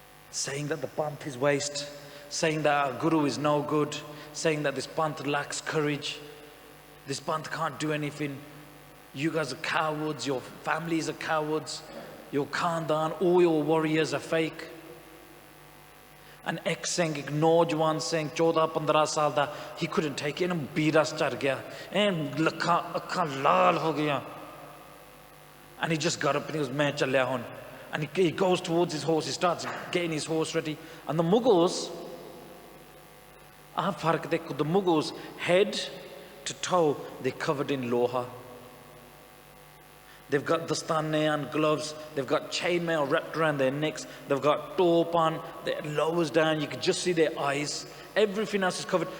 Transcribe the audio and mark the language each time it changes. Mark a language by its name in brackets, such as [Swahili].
[English] Saying that the Panth is waste, saying that our Guru is no good, saying that this Panth lacks courage, this Panth can't do anything, you guys are cowards, your families are cowards, your Khandan, all your warriors are fake. An ex-Singh, [Punjabi] एक नौजवान Singh, 14-15 साल दा, [English] he couldn't take it, and [Punjabi] Beerus चढ़ गया, and अखां लाल हो गया. [English] And he just got up and he goes, [Punjabi] मैं चलिया हूं. [English] And he goes towards his horse, he starts getting his horse ready. And the Mughals, the Mughals, head to toe, they're covered in loha. They've got dastane and gloves, they've got chainmail wrapped around their necks, they've got top on, their lowers down, you can just see their eyes. Everything else is covered.